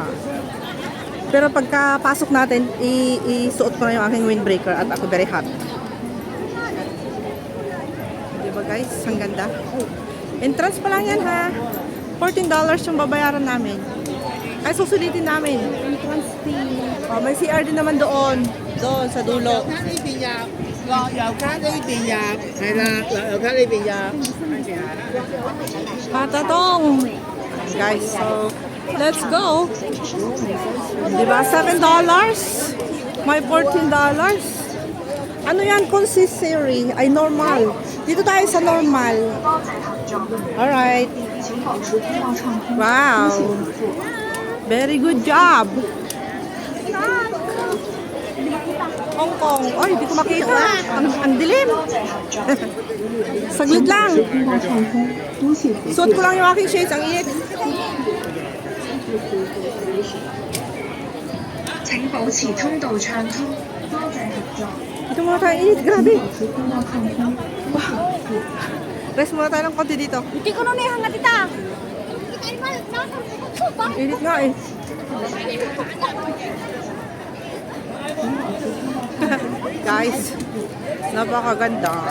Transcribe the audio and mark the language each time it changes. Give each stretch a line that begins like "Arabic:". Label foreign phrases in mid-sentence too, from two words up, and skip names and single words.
Filipino: Pero pagkapasok natin, isuot ko na yung aking windbreaker at ako
English: very hot.
Filipino: Diba guys? Ang ganda. Entrance pa lang yan ha. $14 yung babayaran namin. Ay susulitin namin.
English: Entrance fee.
Filipino: Oh, may CR din naman doon. Doon sa dulo.
Cantonese: 呢邊入，落油卡呢邊入，係啦，落油卡呢邊入。
English: Patatong. Guys, so let's go.
Filipino: Diba? $7? May $14. Ano yan? Consistory. Ay, normal. Dito tayo sa normal. Alright.
English: Wow. Very good job.
Filipino: Hong Kong. Ay, hindi ko makita. Ang dilim. Saglit lang. Suot ko lang yung aking shades. Ang init.
Cantonese: 請保持通道暢通，多謝合作。
Filipino: Ito muna tayo init. Grabe. Wow. Rest muna tayo ng konti dito. Hindi ko nung ihangat ita. Init nga eh. Guys, napakaganda.